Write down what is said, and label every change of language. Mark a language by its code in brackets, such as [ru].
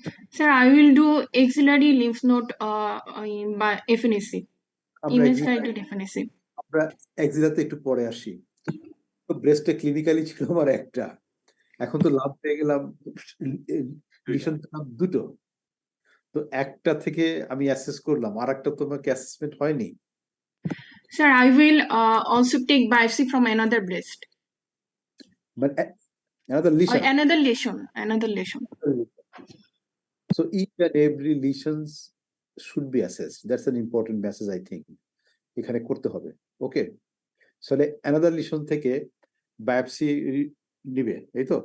[en] Sir, I will do axillary lymph node by FNAC. Image guided FNAC. [bn] আমরা এক্সিলাতে একটু পরে আসি। তো ব্রেস্টে ক্লিনিক্যালি ছিল আমার একটা, এখন তো লাভ পেয়ে গেলাম, লিশন পেলাম দুটো। তো একটা থেকে আমি অ্যাসেস করলাম, আর একটা তোমাকে অ্যাসেসমেন্ট হয়নি। [en] Sir, I will also take biopsy from another breast. But another lesion. Or another lesion. Another lesion. So each and every lesions should be assessed. That's an important message, I think. [bn] এখানে করতে হবে। ওকে, তাহলে another lesion থেকে biopsy নিবে, এই তো?